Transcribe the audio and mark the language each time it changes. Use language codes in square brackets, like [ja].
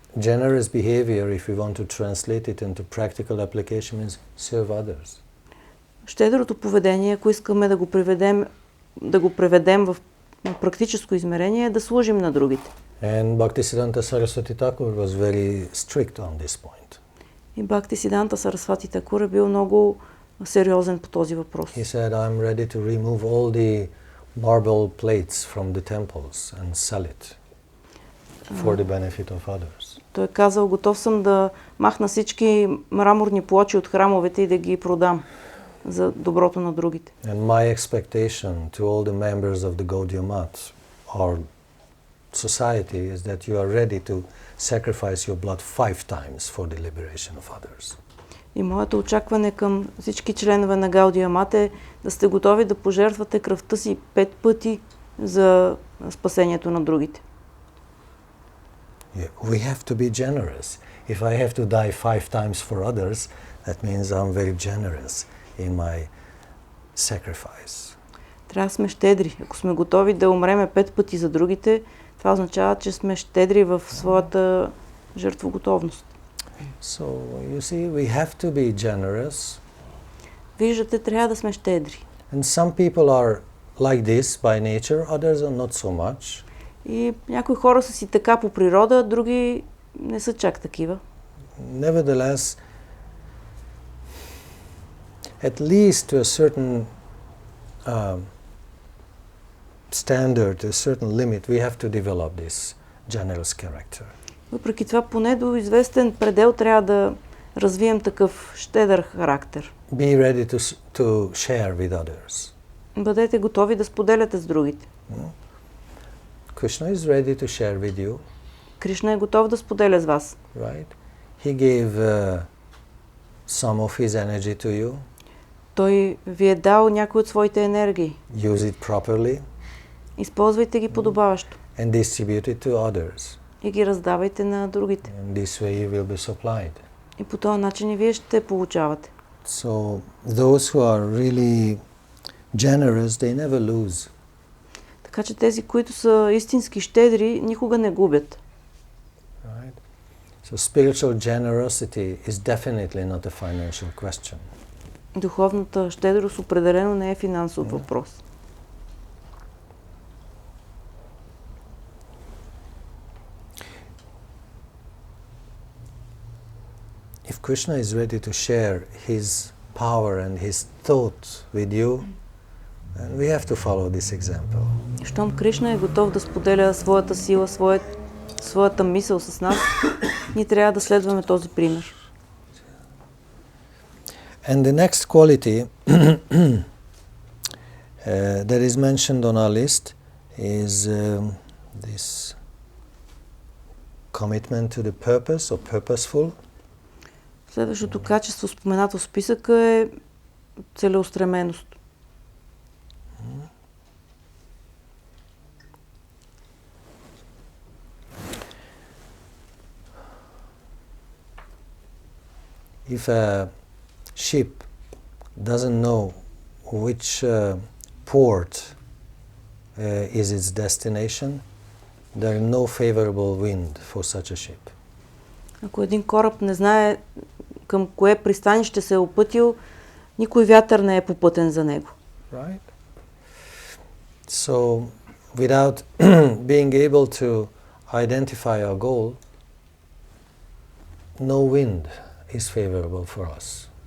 [en] Generous behavior, if we want to translate it into practical application, means serve others. [bg] Щедрото поведение, ако искаме да го преведем в практическо измерение, е да служим на другите. [en] And Bhaktisiddhanta Saraswati Thakur was very strict on this point. [bg] И Бхактисиданта Сарасвати Такур е бил много сериозен по този въпрос. [en] He said, I'm ready to remove all the marble plates from the temples and sell it for the benefit of others. [bg] Той е казал, готов съм да махна всички мраморни плочи от храмовете и да ги продам за доброто на другите. [en] And my expectation to all the members of the Gaudiya Math, our society, is that you are ready to sacrifice your blood 5 times for the liberation of others. [bg] И моето очакване към всички членове на Гаудия Мат е да сте готови да пожертвате кръвта си 5 пъти за спасението на другите. [en] Yeah, we have to be generous. If I have to die 5 times for others, that means I'm very generous in my sacrifice. [bg] Трябва да сме щедри. Ако сме готови да умреме 5 пъти за другите, това означава, че сме щедри в своята жертвоготовност. [en] So, you see, we have to be generous. [bg] Виждате, трябва да сме щедри. [en] And some people are like this by nature, others are not so much. [bg] И някои хора са си така по природа, други не са чак такива. [en] Nevertheless, at least to a certain standard, a certain limit, we have to develop this generous character. [bg] Въпреки това, поне до известен предел трябва да развием такъв щедър характер. [en] Be ready to share with others. [bg] Бъдете готови да споделяте с другите. [en] Krishna is ready to share with you. [bg] Кришна е готов да споделя с вас. [en] Right? He gave some of his energy to you. [bg] Той ви е дал някои от своите енергии. [en] Use it properly. [bg] Използвайте ги подобаващо. [en] And distribute it to others. [bg] И ги раздавайте на другите. [en] And this way you will be supplied. [bg] И по този начин и вие ще получавате. [en] So those who are really generous, they never lose. [bg] Така че тези, които са истински щедри, никога не губят. [en] Right? So spiritual generosity is definitely not a financial question. [bg] Духовната щедрост определено не е финансов въпрос. [en] If Krishna is ready to share his power and his thought with you, then we have to follow this example. [bg] Щом Кришна е готов да споделя своята сила, своята мисъл с нас, ние трябва да следваме този пример. [en] And the next quality that is mentioned on our list is this commitment to the purpose or purposeful. [bg] Следващото качество, споменато в списъка, е целеустременост. [en] If a ship doesn't know which port is its destination, there is no favorable wind for such a ship. [bg] Ако един кораб не знае към кое пристанище се е опътил, никой вятър не е попътен за него. [en] Right? So, without being able to identify our goal, no wind is favorable for us.